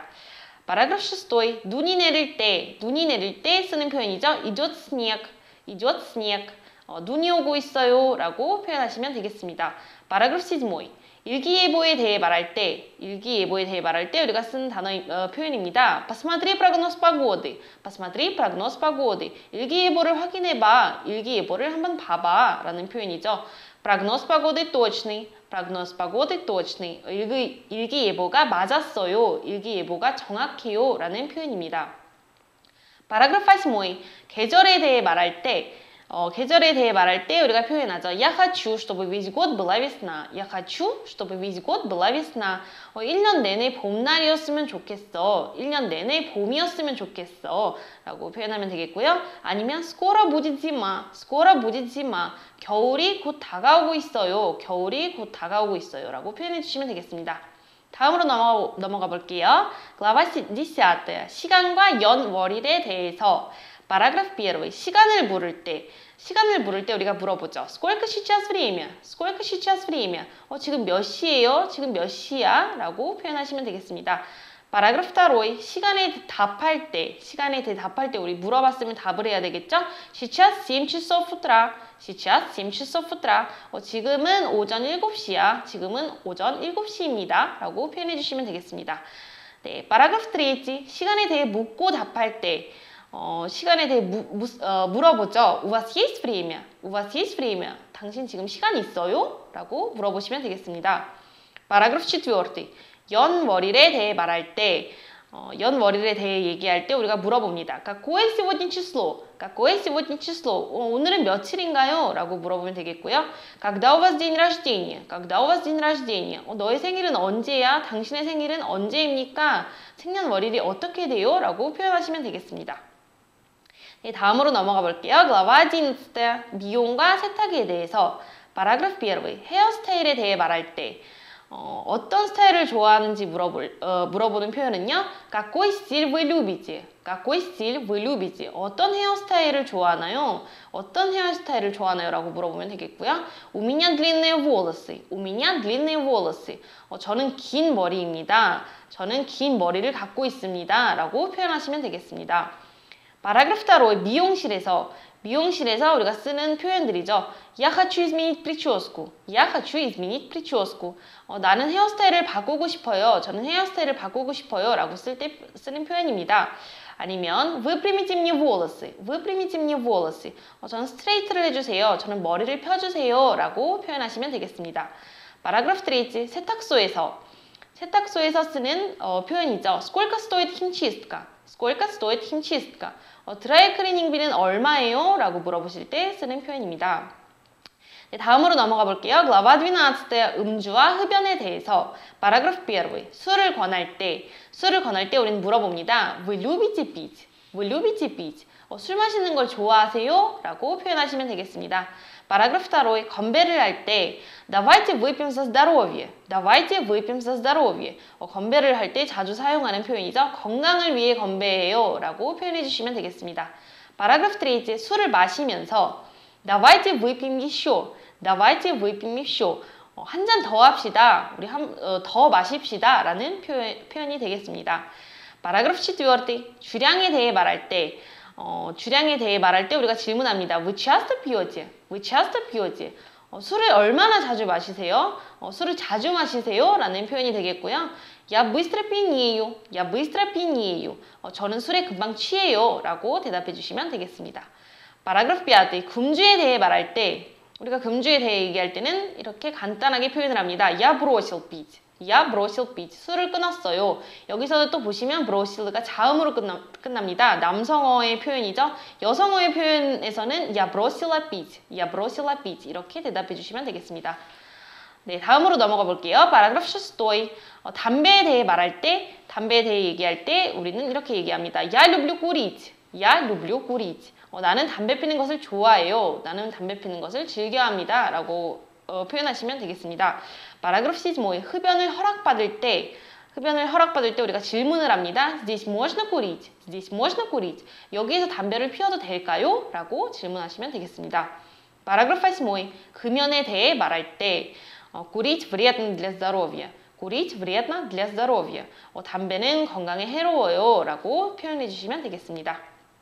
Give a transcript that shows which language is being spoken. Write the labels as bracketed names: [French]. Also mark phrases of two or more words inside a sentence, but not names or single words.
[Russian] Параграф 6. [Korean] 눈이 내릴 때 쓰는 표현이죠. [Russian] Идет снег. Идет снег. [Korean] 눈이 오고 있어요. 라고 표현하시면 되겠습니다. [Russian] Параграф 7. [Korean] 일기예보에 대해 말할 때 우리가 쓰는 표현입니다. [Russian] Посмотри прогноз погоды. Посмотри прогноз погоды. [Korean] 일기예보를 확인해봐. 일기예보를 한번 봐봐. 라는 표현이죠. [Russian] Прогноз погоды точный. Прогноз погоды точный. [Korean] 일기예보가 맞았어요. 일기예보가 정확해요. 라는 표현입니다. Параграф 8. 계절에 대해 말할 때 우리가 표현하죠. [Russian] Я хочу, чтобы весь год была весна. Я хочу, чтобы весь год была вес나. [Korean] 1년 내내 봄날이었으면 좋겠어. 1년 내내 봄이었으면 좋겠어. 라고 표현하면 되겠고요. [Russian] 아니면 скоро будет зима. Скоро будет zima. [Korean] 겨울이 곧 다가오고 있어요. 겨울이 곧 다가오고 있어요. 라고 표현해 주시면 되겠습니다. 다음으로 넘어가 볼게요. [Russian] Глава 10. [Korean] 시간과 연월일에 대해서. [Russian] Параграф 1. [Korean] 시간을 물을 때 우리가 물어보죠. [Russian] Сколько сейчас время? Сколько сейчас время? [Korean] 지금 몇 시예요? 지금 몇 시야? 라고 표현하시면 되겠습니다. [Russian] Параграф 2. [Korean] 시간에 대답할 때 우리 물어봤으면 답을 해야 되겠죠? [Russian] Сейчас 7 часов утра. Сейчас 7 часов утра. [Korean] 지금은 오전 7시야. 지금은 오전 7시입니다. 라고 표현해 주시면 되겠습니다. [Russian] 네, Параграф 3. [Korean] 시간에 대해 묻고 답할 때 시간에 대해 물어보죠. [Russian] У вас есть время? У вас есть время? [Korean] 당신 지금 시간 있어요? 라고 물어보시면 되겠습니다. [Russian] 파라그래프 4. [Korean] 연월일에 대해 말할 때 연월일에 대해 얘기할 때 우리가 물어봅니다. [Russian] Какое сегодня число? Какое сегодня число? [Korean] 오늘은 며칠인가요? 라고 물어보면 되겠고요. [Russian] Когда у вас день рождения? Когда у вас день рождения? [Korean] 너의 생일은 언제야? 당신의 생일은 언제입니까? 생년월일이 어떻게 돼요? 라고 표현하시면 되겠습니다. 네, 다음으로 넘어가 볼게요. [Russian] Глава 11. [Korean] 미용과 세탁에 대해서 파라그래프 1. 헤어스타일에 대해 말할 때 어떤 스타일을 좋아하는지 물어보는 표현은요. [Russian] Какой стиль вы любите? Какой стиль вы любите? [Korean] 어떤 헤어스타일을 좋아하나요? 어떤 헤어스타일을 좋아하나요? 라고 물어보면 되겠고요. [Russian] У меня длинные волосы. У меня длинные волосы. [Korean] 저는 긴 머리입니다. 저는 긴 머리를 갖고 있습니다. 라고 표현하시면 되겠습니다. [Russian] 파라그래프 2. [Korean] 미용실에서 우리가 쓰는 표현들이죠. [Russian] Я хочу изменить прическу. Я хочу изменить прическу. [Korean] 나는 헤어스타일을 바꾸고 싶어요. 저는 헤어스타일을 바꾸고 싶어요. 라고 쓸 때 쓰는 표현입니다. [Russian] 아니면 выпрямите мне волосы. выпрямите мне волосы. [Korean] 저는 스트레이트를 해주세요. 저는 머리를 펴주세요. 라고 표현하시면 되겠습니다. [Russian] 파라그래프 3. [Korean] 세탁소에서 쓰는 표현이죠. [Russian] Сколько стоит химчистка? Сколько стоит химчистка? [Korean] 드라이 클리닝비는 얼마예요? 라고 물어보실 때 쓰는 표현입니다. 네, 다음으로 넘어가 볼게요. [Russian] Глава 12. [Korean] 음주와 흡연에 대해서 파라그래프 1. 술을 권할 때 우리는 물어봅니다. [Russian] Вы любите пить? Вы любите pить? [Korean] 술 마시는 걸 좋아하세요? 라고 표현하시면 되겠습니다. 파라그래프 2. 건배를 할 때 [Russian] Давайте выпьем за здоровье. Давайте выпьем за здоровье. [Korean] 건배를 할 때 자주 사용하는 표현이죠. 건강을 위해 건배해요. 라고 표현해 주시면 되겠습니다. 파라그래프 3. 술을 마시면서 [Russian] Давайте выпьем еще. Давайте выпьем еще. [Korean] 한 잔 더 합시다. 우리 더 마십시다. 라는 표현이 되겠습니다. [Russian] 파라그래프 4. [Korean] 주량에 대해 말할 때 우리가 질문합니다. [Russian] Вы часто пьете? Вы часто pьете? [Korean] 술을 얼마나 자주 마시세요? 술을 자주 마시세요? 라는 표현이 되겠고요. [Russian] Я быстро пьянею. Я быстро пьянею. [Korean] 저는 술에 금방 취해요. 라고 대답해 주시면 되겠습니다. [Russian] 파라그래프 5. [Korean] 금주에 대해 말할 때 우리가 금주에 대해 얘기할 때는 이렇게 간단하게 표현을 합니다. [Russian] Я бросил пить. Я бросил пить. [Korean] 술을 끊었어요. 여기서도 또 보시면 브로실가 자음으로 끝납니다. 남성어의 표현이죠. 여성어의 표현에서는 [Russian] Я бросила пить. Я бросила pить. [Korean] 이렇게 대답해 주시면 되겠습니다. 네, 다음으로 넘어가 볼게요. [Russian] 파라그래프 6. [Korean] 담배에 대해 얘기할 때 우리는 이렇게 얘기합니다. [Russian] Я люблю курить. Я люблю курить. [Korean] 나는 담배 피는 것을 좋아해요. 나는 담배 피는 것을 즐겨합니다. 라고 표현하시면 되겠습니다. [Russian] 파라그래프 7. [Korean] 흡연을 허락받을 때 우리가 질문을 합니다. [Russian] Здесь можно курить? Здесь можно курить? [Korean] 여기에서 담배를 피워도 될까요? 라고 질문하시면 되겠습니다. 파라그래프 8. 금연에 대해 말할 때 [Russian] курить вредно для здоровья. курить вредно для здоровья. [Korean] 담배는 건강에 해로워요. 라고 표현해 주시면 되겠습니다.